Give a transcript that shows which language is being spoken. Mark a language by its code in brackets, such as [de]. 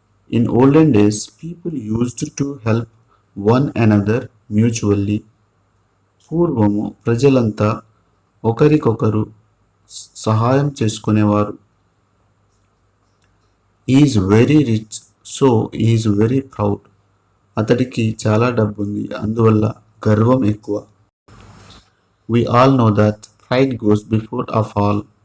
[en] In olden days, people used to help one another mutually. [te] పూర్వము ప్రజలంతా ఒకరికొకరు సహాయం చేసుకునేవారు. [en] Is very rich so is very proud. [te] అతడికి చాలా డబ్బు ఉంది, అందువల్ల గర్వం ఎక్కువ. [en] We all know that pride goes before a fall.